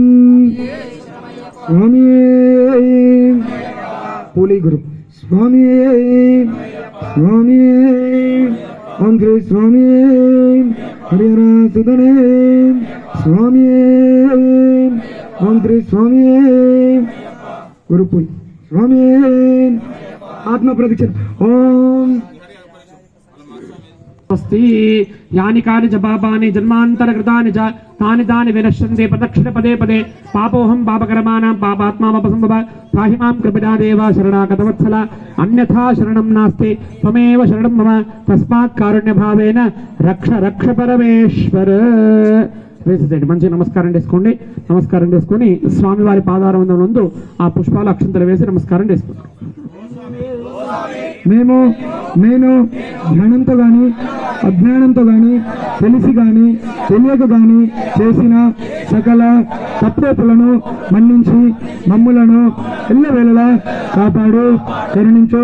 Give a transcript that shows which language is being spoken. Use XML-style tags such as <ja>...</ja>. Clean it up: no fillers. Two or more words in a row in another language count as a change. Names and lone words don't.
<te>స్వామి పోలీ గురు స్వామి స్వామి ఓం శ్రీ స్వామి హరిహర సుధనే స్వామి ఓం శ్రీ స్వామి గురుపుల్ స్వామి ఆత్మ ప్రదక్షిణ ఓం</te> <sa>अस्ति यानि कानि च पापानि जन्मान्तरकृतानि च तानि तानि विनश्यन्ते प्रदक्षिण पदे पदे पापोऽहं पापकर्माणां पापात्मामपसम्भव पाहि मां कृपया देव शरणागतवत्सल अन्यथा शरणं नास्ति त्वमेव शरणं मम तस्मात् कारुण्यभावेन रक्ष रक्ष परमेश्वर.</sa> <te>వేసేసేయండి మంచి నమస్కారం చేసుకోండి. నమస్కారం చేసుకొని స్వామివారి పాదారవిందం నందు ఆ పుష్పాల అక్షంతలు వేసి నమస్కారం చేసుకోండి. నేను జ్ఞానంతో గాని అజ్ఞానంతో గాని తెలిసి గాని తెలియక గాని చేసిన సకల తప్పులను మన్నించి మమ్ములను ఎల్లవేళలా కాపాడు కరుణించు.</te>